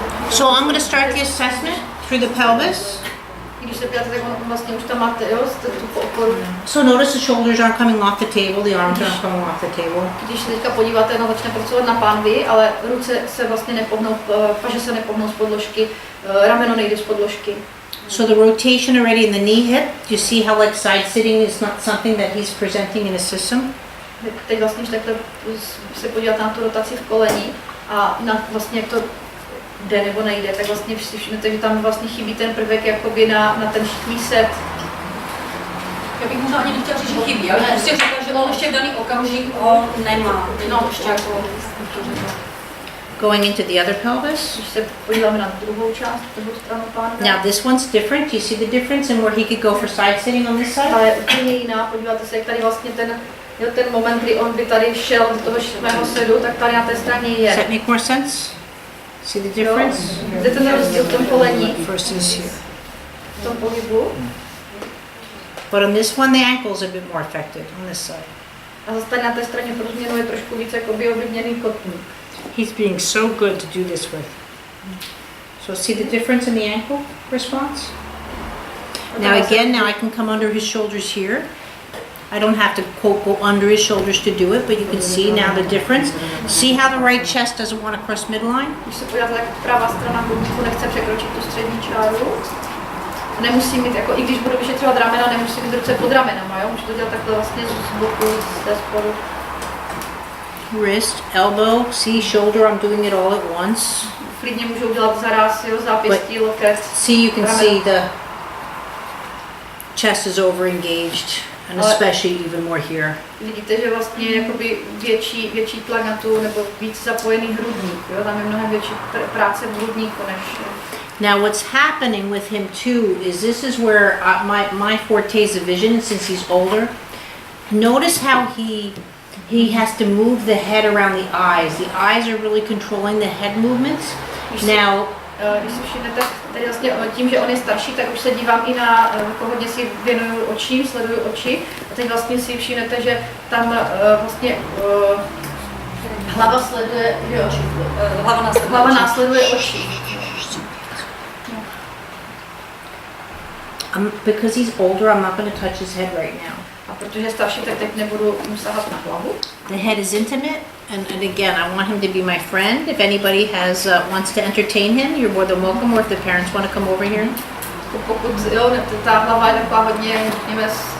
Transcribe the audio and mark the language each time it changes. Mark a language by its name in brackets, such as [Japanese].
[English] So I'm going to start the assessment through the pelvis. [Czech] Když se podíváte, tak on vlastně už tam máte, jo, tu oporu. [English] So notice the shoulders aren't coming off the table, the arms aren't coming off the table. [Czech] Když se teďka podíváte, no začne pracovat na pánvi, ale ruce se vlastně nepohnou, paže se nepohnou z podložky, rameno nejde z podložky. [English] So the rotation already in the knee hip, do you see how like side sitting is not something that he's presenting in a system? [Czech] Teď vlastně, když takhle se podíváte na tu rotaci v koleni a na vlastně jak to jde nebo nejde, tak vlastně si všimnete, že tam vlastně chybí ten prvek jakoby na ten reset. Já bych možná ani nechtěla říct, že chybí, ale prostě řekla, že on ještě v daný okamžik on nemá. No, ještě jako [English] Going into the other pelvis. [Czech] Když se podíváme na druhou část, druhou stranu pánve. [English] Now this one's different. Do you see the difference in where he could go for side sitting on this side? [Czech] Ta je úplně jiná, podíváte se, jak tady vlastně ten moment, kdy on by tady šel do toho mého sedu, tak tady na té straně je. [English] Does that make more sense? See the difference? [Czech] Zde ten rozdíl v tom kolení, [English] First is here. [Czech] v tom pohybu. [English] But on this one, the ankle's a bit more affected on this side. [Czech] A zase tady na té straně pro změnu je trošku více jakoby ovlivněný kotník. [English] He's being so good to do this with. So see the difference in the ankle response? Now again, now I can come under his shoulders here. I don't have to quote go under his shoulders to do it, but you can see now the difference. See how the right chest doesn't want to cross midline? [Czech] Když se podíváte, tak pravá strana hrudníku nechce překročit tu střední čáru. Nemusím mít, jako, i když budu vyšetřovat ramena, nemusím mít ruce pod ramenama, jo? Můžu to dělat takhle vlastně z boku, ze spodu. [English] Wrist, elbow, see shoulder, I'm doing it all at once. [Czech] Klidně můžu udělat zaraz, jo, zápěstí, loket. [English] See, you can [Czech] rameno. [English] see the chest is over engaged, and especially even more here. [Czech] Vidíte, že vlastně je jakoby větší tlak na tu, nebo víc zapojený hrudník, jo? Tam je mnohem větší práce v hrudníku než... [English] Now what's happening with him too is this is where my forte is the vision since he's older. Notice how he has to move the head around the eyes. The eyes are really controlling the head movements. Now, [Czech] když si všimnete, tady vlastně tím, že on je starší, tak už se dívám i na, jako hodně si věnuju očím, sleduju oči. A teď vlastně si všimnete, že tam vlastně hlava sleduje, že oči. Hlava následuje oči. [English] because he's older, I'm not going to touch his head right now. [Czech] A protože je starší, tak teď nebudu mu sahat na hlavu. [English] The head is intimate, and again, I want him to be my friend. If anybody wants to entertain him, you're more than welcome, or if the parents want to come over here. [Czech] Pokud jo, ta hlava je taková hodně, řekněme,